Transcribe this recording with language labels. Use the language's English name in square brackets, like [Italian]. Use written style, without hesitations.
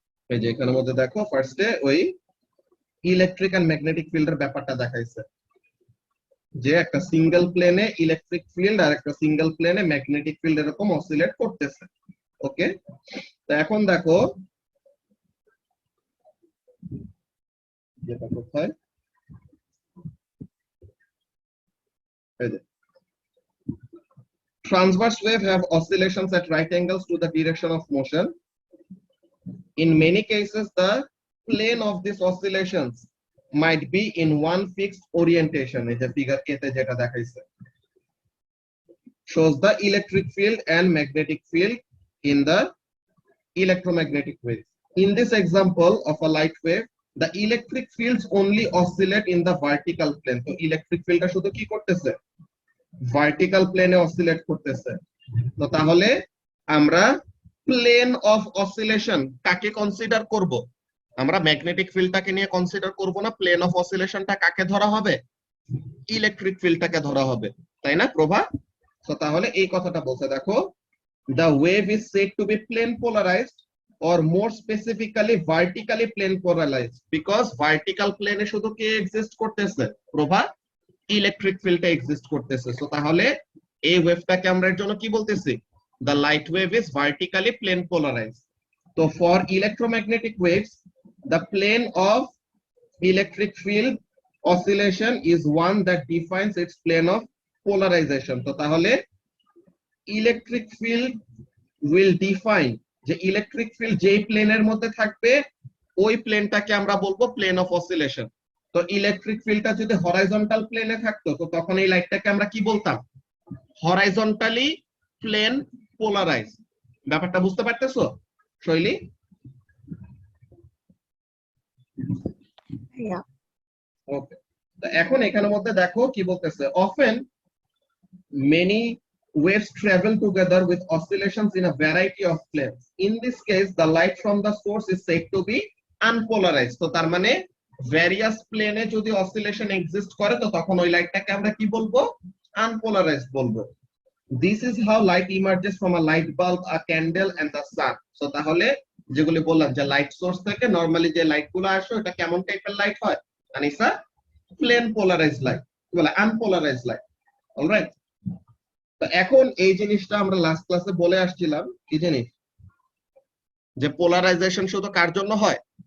[Bangla] এই যে এখানের মধ্যে দেখো ফার্স্টে ওই ইলেকট্রিক এন্ড ম্যাগনেটিক ফিল্ডের ব্যাপারটা দেখাইছে, যে একটা সিঙ্গেল প্লেনে ইলেকট্রিক ফিল্ড আর একটা সিঙ্গেল প্লেনে ম্যাগনেটিক ফিল্ড এরকম অসিলেট করতেছে। ওকে, তো এখন দেখো যেটা কোথায়, এই যে [English] transverse wave have oscillations at right angles to the direction of motion. In many cases, the plane of these oscillations might be in one fixed orientation. [Bangla] এই যে ফিগার এ তে যেটা দেখাইছে, [English] shows the electric field and magnetic field in the electromagnetic wave. In this example of a light wave, the electric fields only oscillate in the vertical plane. [Bangla] তো electric ফিল্ডটা শুধু কি করতেছে, ভার্টিক্যাল প্লেনে অসিলেট করতেছে। তো তাহলে আমরা প্লেন অফ অসিলেশন কাকে কনসিডার করব, আমরা ম্যাগনেটিক ফিল্ডটাকে নিয়ে কনসিডার করব না, প্লেন অফ অসিলেশনটা কাকে ধরা হবে, ইলেকট্রিক ফিল্ডটাকে ধরা হবে, তাই না প্রভা? তো তাহলে এই কথাটা বলছে, দেখো the wave is said to be plane polarized or more specifically vertically plane polarized because vertical plane এ শুধু কি এক্সিস্ট করতেছে, প্রভা, ইলেকট্রিক ফিল্ডটা এক্সিস্ট করতেছে। সো তাহলে এই ওয়েভটাকে আমরা এর জন্য কি বলতেছি, [English] the light wave is vertically plane polarized. তো for electromagnetic waves, the plane of electric field oscillation is one that defines its plane of polarization. [Bangla] তো তাহলে ইলেকট্রিক ফিল্ড [English] will define [Bangla] যে ইলেকট্রিক ফিল্ড যেই প্লেনের মধ্যে থাকবে, ওই প্লেনটাকে আমরা বলবো প্লেন অফ অসিলেশন। তো ইলেকট্রিক ফিল্ডটা যদি হরাইজন্টাল প্লেনে থাকতো, তো তখন এই লাইটটাকে আমরা কি বলতাম, হরাইজন্টালি প্লেন পোলারাইজ। ব্যাপারটা বুঝতে পারতেছো শৈলী? ভাইয়া ওকে, তো এখন এখানের মধ্যে দেখো কি বলতেছে, [English] often many waves travel together with oscillations in a variety of planes. In this case, the light from the source is said to be unpolarized. [Bangla] তো তার মানে ভ্যারিয়াস প্লেনে যদি অসিলেশন এক্সিস্ট করে, তো তখন ওই লাইটটাকে আমরা কি বলবো, আনপোলারাইজড বলবো। [English] This is how light emerges from a light bulb, a candle and the sun. [Bangla] So তাহলে যেগুলি বললাম যে লাইট সোর্স থেকে নরমালি যে লাইট গুলো আসে, এটা কেমন টাইপের লাইট হয় আনিসা, প্লেন পোলারাইজড লাইট, কি বলে, আনপোলারাইজড লাইট। অলরাইট, তো এখন এই জিনিসটা আমরা লাস্ট ক্লাসে বলে আসছিলাম, কি জিনিস, যে পোলারাইজেশন শুধু কার জন্য হয়?